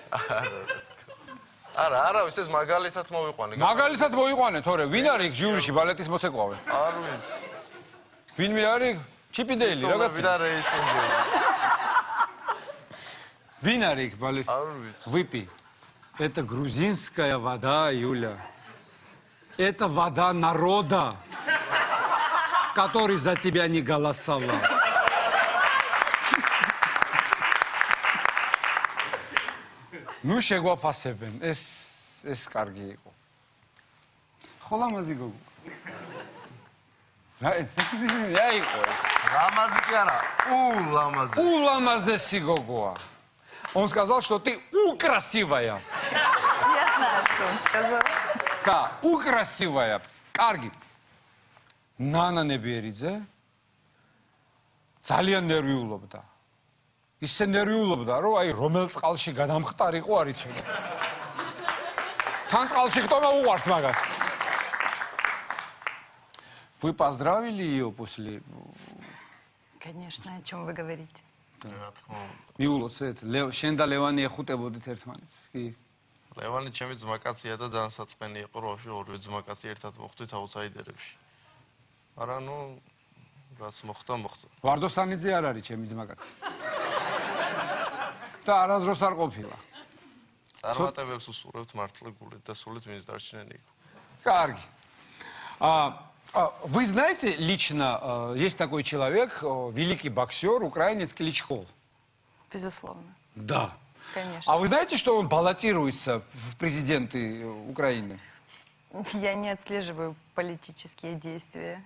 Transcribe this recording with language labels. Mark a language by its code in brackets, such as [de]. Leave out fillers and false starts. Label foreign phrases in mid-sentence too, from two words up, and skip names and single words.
[ka] არა, ეს მაგალითად მოვიყვანე. მაგალითად მოვიყვანე, თორე ვინ არის ჟიურიში ბალეტის მოცეკვავე? არ ვიცი. ვინმე არის? ჩიპიდელი, რაღაცა. ვიდა რეიტინგები. Вин არის ბალეტის? არ ვიცი. [ru] Выпей. Это грузинская вода, Юля. Это вода народа, который за тебя не голосовал. [ka] ნუ შეგვაფასებენ, ეს კარგი იყო. ხო ლამაზი გოგო. რა იყო ეს? Ламази კი არა, ламази. ულამაზესი გოგოა. [ru] Он сказал, что ты украсивая. Я знаю, что он сказал. Да, украсивая. Карги. Нана Неберидзе [ka] ძალიან ნერვიულობდა. [ru] ისე ნერვიულობდა, რომ აი რომელ წყალში გადამხტარიყო არ იცოდა. თან წყალში ხტომა უყვარს მაგას. Вы поздравили ее после... Конечно, о чем вы говорите? [ka] რა თქმა უნდა. მიულოცეთ, შენ და ლევანი ეხუტებოდით ერთმანეთს, კი? ლევანი ჩემი ძმაკაცია და ძალიან საწყენი იყო, რომ ორივე ძმაკაცი ერთად მოხვდით აუთსაიდერებში. არა, ნუ რაც მოხდა. ვარდოსანიძე არ არის ჩემი ძმაკაცი. და არასდროს არ ყოფილა. წარმატებებს უსურვებთ მართლა გულით და სულით ვინც დარჩენილი იყო. Карги. [ru] Вы знаете, лично есть такой человек, великий боксер, украинец Кличко? Безусловно. Да. Конечно. А вы знаете, что он баллотируется в президенты Украины? Я не отслеживаю политические действия,